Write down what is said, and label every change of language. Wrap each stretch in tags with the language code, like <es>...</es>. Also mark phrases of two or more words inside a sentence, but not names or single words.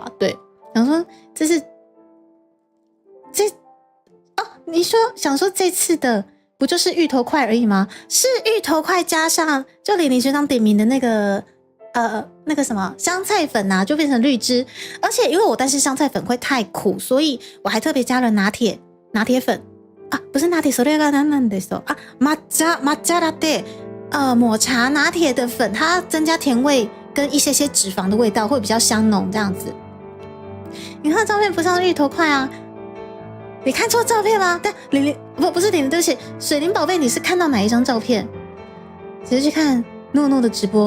<zh>对，想说你说想说这次的不就是芋头块而已吗？是芋头块加上就李林学长点名的那个什么香菜粉啊，就变成绿汁。而且因为我担心香菜粉会太苦，所以我还特别加了拿铁粉啊，不是拿铁，</zh> <ja>それが何なんです</ja> <zh>啊，抹茶ラテ，抹茶拿铁的粉，它增加甜味跟一些脂肪的味道，会比较香浓这样子。你看照片不像芋头块啊。你看错照片吗？但不是对不起，水灵宝贝，你是看到哪一张照片？直接去看诺诺的直播。</zh>